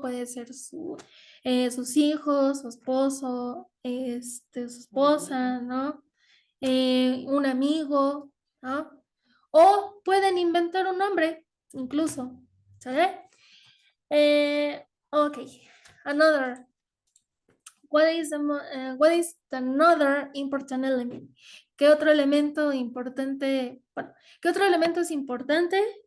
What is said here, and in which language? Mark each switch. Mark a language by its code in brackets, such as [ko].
[es] Puede ser sus hijos, su esposo, su esposa, ¿no? Un amigo, ¿no? O pueden inventar un nombre, incluso, ¿sale? [en] Ok, another. What is another important element? [es] ¿Qué otro elemento importante? Bueno, ¿qué otro elemento es importante?